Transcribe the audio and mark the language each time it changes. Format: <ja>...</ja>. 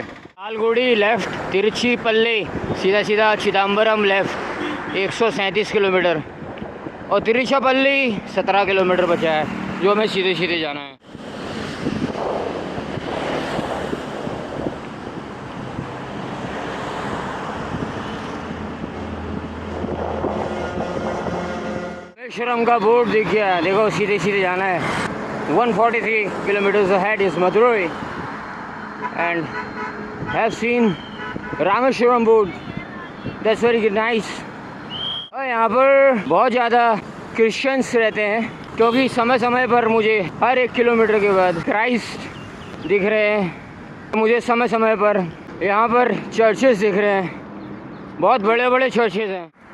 <hi>Malgudi left, Tiruchi पल्ली सीधा सीधा, चिदम्बरम लेफ़्ट 137 किलोमीटर, और तिरुचिरापल्ली 17 किलोमीटर बचा है जो हमें सीधे सीधे जाना है। रामेश्वरम का बोर्ड दिख गया, देखो सीधे सीधे जाना है।</hi> <en>143 kilometers ahead is Madurai and have seen Rameshwaram board. That's very nice.</en> <hi>और यहाँ पर बहुत ज़्यादा क्रिश्चियंस रहते हैं, क्योंकि समय समय पर मुझे हर 1 किलोमीटर के बाद क्राइस्ट दिख रहे हैं। मुझे समय समय पर यहाँ पर चर्चेस दिख रहे हैं, बहुत बड़े बड़े चर्चेस हैं।</hi>